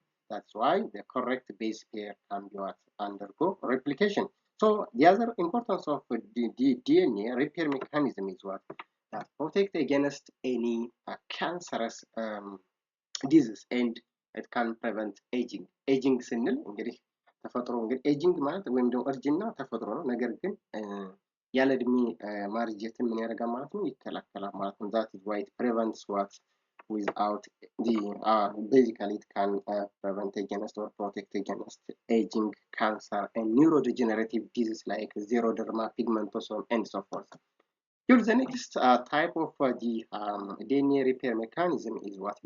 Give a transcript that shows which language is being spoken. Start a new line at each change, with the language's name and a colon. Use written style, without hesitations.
English: That's why the correct base pair can be what? Undergo replication. So the other importance of the DNA repair mechanism is what? That protect against any cancerous disease and it can prevent aging.
Amharic: Aging ስንል እንግዲህ ተፈጥሮ እንግዲህ ኤጂንግ ማለት ወይም ደግሞ እርጅና ተፈጥሮ ነው። ነገር ግን ያለ እድሜ ማርጀትን ምን ያደርጋል ማለት ነው? ይከላከላል ማለት ነው።
English: that is why it prevents what without the basically it can prevent against or protect against aging, cancer and neurodegenerative diseases like xeroderma pigmentosum and so forth. Here the next type of the DNA repair mechanism is what?